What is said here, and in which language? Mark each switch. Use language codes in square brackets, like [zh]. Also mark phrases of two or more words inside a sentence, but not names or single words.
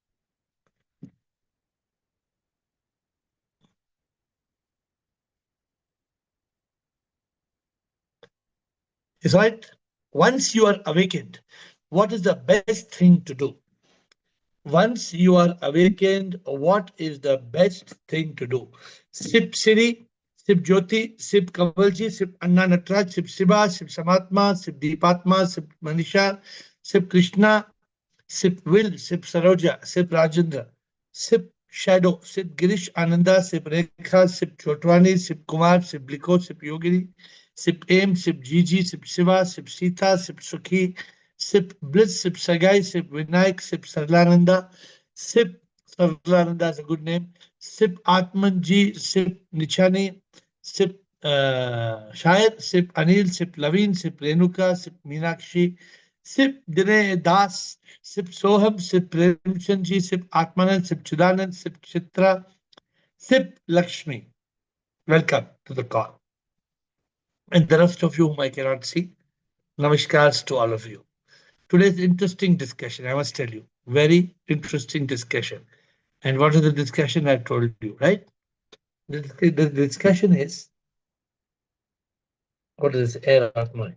[en] Is right. Once you are awakened, what is the best thing to do? Once you are awakened, what is the best thing to do? Sip Siri, Sip Jyoti, Sip Kavalji, Sip Anna Natraj, Sip Shiva, Sip Samatma, Sip Deepatma, Sip Manisha, Sip Krishna, Sip Will, Sip Saroja, Sip Rajendra, Sip Shadow, Sip Girish Ananda, Sip Rekha, Sip Chotwani, Sip Kumar, Sip Bliko, Sip Yogini, Sip Aim, Sip Gigi, Sip Shiva, Sip Sita, Sip Sukhi, Sip Bliss, Sip Sagai, Sip Vinayak, Sip Sarlananda, Sip Sarlananda is a good name, Sip Atmanji, Sip Nichani, Sip Shair, Sip Anil, Sip Laveen, Sip Renuka, Sip Meenakshi, Sip Dinay Das, Sip Soham, Sip Premchandji, Sip Atmanand, Sip Chidanand, Sip Chitra, Sip Lakshmi. Welcome to the call. And the rest of you whom I cannot see, namaskars to all of you. Today's interesting discussion, I must tell you, very interesting discussion. And what is the discussion I told you, right? The discussion is, what is this air of mine?